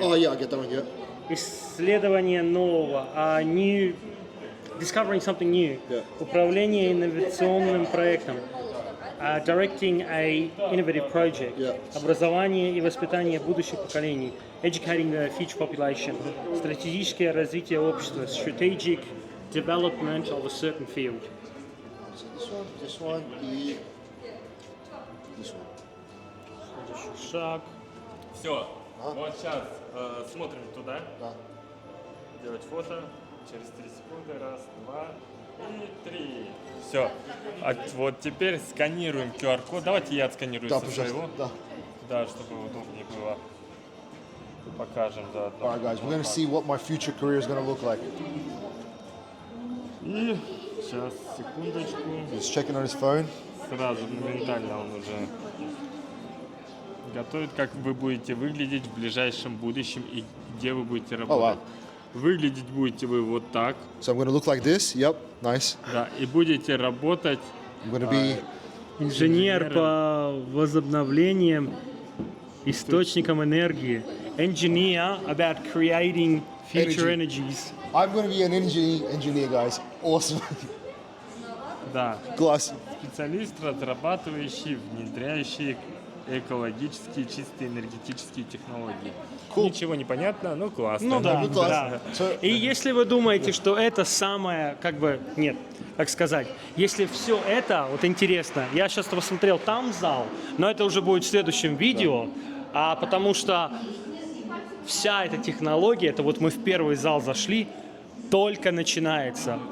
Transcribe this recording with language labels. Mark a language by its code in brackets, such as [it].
[en] Oh yeah, I get that one. Yeah. [ru] Исследование нового, [en] discovering something new. Yeah. [ru] Управление инновационным проектом. [en] Directing a innovative project. Yeah. [ru] Образование и воспитание будущих поколений. [en] Educating the future population. [ru] Стратегическое развитие общества. [en] Strategic development of a certain field. This one, и this one. [ru] Следующий шаг. Все. Вот сейчас смотрим туда. Да. Делать фото. Через 3 секунды. Раз, два и 3. Все. А вот теперь сканируем QR-код. Давайте я отсканирую Да, со пожалуйста. своего. Да. Да, чтобы удобнее было. Покажем заодно. [en] All right, guys, we're gonna see what my future career is gonna look like. [ru] И сейчас, секундочку. [en] He's checking on his phone. [ru] Сразу, моментально он уже готовит, как вы будете выглядеть в ближайшем будущем и где вы будете работать. Выглядеть будете вы вот так. [en] So I'm gonna look like this. Yep, nice. [ru] Да, и будете работать [en] I'm gonna be. [ru] Инженер по возобновлениям источникам энергии. [en] Engineer about creating future energies. I'm gonna be an engineer, guys. Awesome. [ru] да, Класс. специалист, разрабатывающий, внедряющий экологические, чистые энергетические технологии. [en] Cool. [ru] Ничего не понятно, но классно. Ну да, Ну, классно. да. So- И если вы думаете, что это самое, как бы, нет, как сказать, если все это, вот интересно, я сейчас посмотрел там зал, но это уже будет в следующем видео, потому что вся эта технология, это вот мы в первый зал зашли, только начинается.